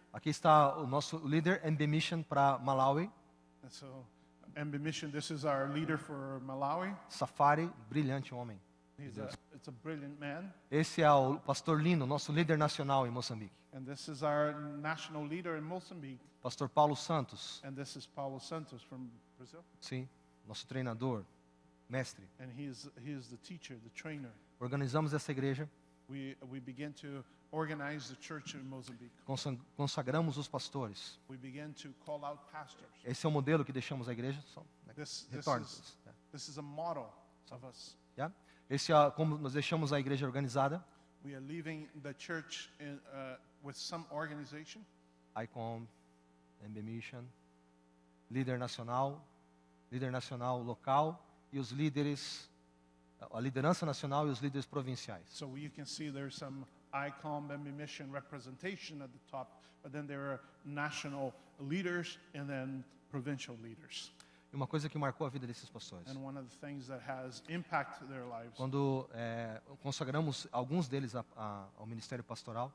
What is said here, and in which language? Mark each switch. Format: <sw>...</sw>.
<pt>Aqui está o nosso líder MB Mission para Malawi.</pt> <en>And so, MB Mission, this is our leader for Malawi.</en> <pt>Safari, brilhante homem.</pt> <en>It's a brilliant man.</en> <pt>Esse é o pastor Lino, nosso líder nacional em Moçambique.</pt> <en>And this is our national leader in Mozambique.</en> <pt>Pastor Paulo Santos,</pt> <en>And this is Paulo Santos from Brazil.</en> <pt>sim, nosso treinador, mestre.</pt> <en>And he is the teacher, the trainer.</en> <pt>Organizamos essa igreja,</pt> <en>We began to organize the church in Mozambique.</en> <pt>consagramos os pastores.</pt> <en>We began to call out pastors.</en> <pt>Esse é o modelo que deixamos a igreja. Só, né,</pt> <en>This</en> <pt>retorno.</pt> <en>is a model of us. Yeah?</en> <pt>Esse é como nós deixamos a igreja organizada.</pt> <en>We are leaving the church with some organization.</en> <pt>ICOM, MB Mission, líder nacional local e os líderes, a liderança nacional e os líderes provinciais.</pt> <en>So you can see there's some ICOM and mission representation at the top, but then there are national leaders and then provincial leaders.</en> <pt>E uma coisa que marcou a vida desses pastores.</pt> <en>And one of the things that has impacted their lives,</en> <pt>Quando consagramos alguns deles ao ministério pastoral,</pt>